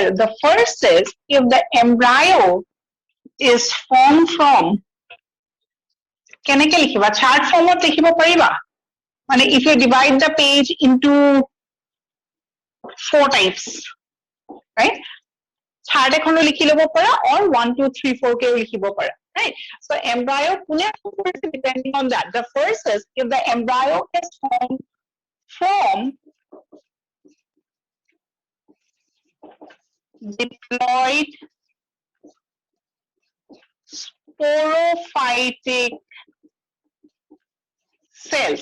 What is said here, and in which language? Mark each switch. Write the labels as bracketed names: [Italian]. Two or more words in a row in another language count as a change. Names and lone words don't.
[English] The first is if the embryo is formed from, [Assamese] কেনেকে লিখিবা? [English] Chart form- [Assamese] ত লিখিব পাৰিবা? [English] মানে if you divide the page into 4 types, right? [Assamese] Chart এখনো লিখি ল'ব পাৰা or 1 2 3 4 কেও লিখিব পাৰা, [English] right? So embryo কোনে form কৰিছে depending on that. The first is if the embryo is formed from diploid sporophytic cells.